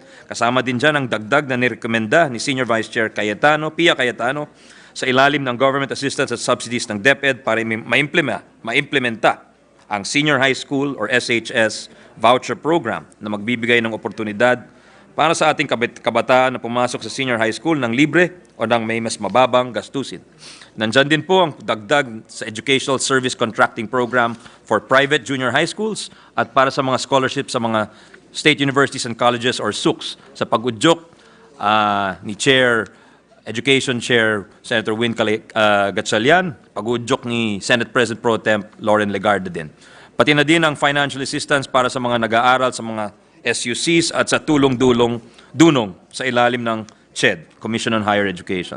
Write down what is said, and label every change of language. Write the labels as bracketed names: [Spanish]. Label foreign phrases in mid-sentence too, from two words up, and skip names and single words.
[Filipino] Kasama din dyan ang dagdag na nirekomenda ni Senior Vice Chair Pia Cayetano sa ilalim ng government assistance at subsidies ng DepEd para maimplementa ang [English] Senior High School or SHS voucher program [Filipino] na magbibigay ng oportunidad para sa ating kabataan na pumasok sa [English] senior high school [Filipino] ng libre o ng may mas mababang gastusin. Nandyan din po ang dagdag sa Educational Service Contracting Program [English] for private junior high schools [Filipino] at para sa mga scholarships sa mga [English] state universities and colleges or SUCs [Filipino] sa pag-udyok ni Education Chair Senator Win Gatchalian, pag-udyok ni Senate President Pro Temp Lauren Legarda din. Pati na din ang [English] financial assistance [Filipino] para sa mga nag-aaral sa mga SUCs at sa tulong-dunong sa ilalim ng CHED, [English] Commission on Higher Education.